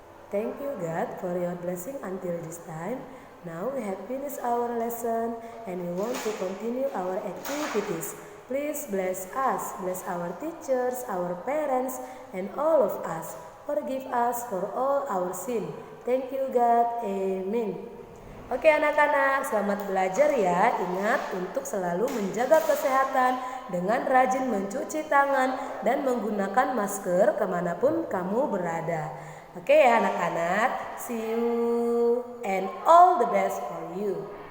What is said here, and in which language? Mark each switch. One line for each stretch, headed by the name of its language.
English: Thank you God for your blessing until this time. Now we have finished our lesson and we want to continue our activities. Please bless us, bless our teachers, our parents, and all of us. Forgive us for all our sin. Thank you God. Amen.
Indonesian: Oke anak-anak, selamat belajar ya. Ingat untuk selalu menjaga kesehatan dengan rajin mencuci tangan dan menggunakan masker kemanapun kamu berada. Oke ya anak-anak,
English: see you and all the best for you.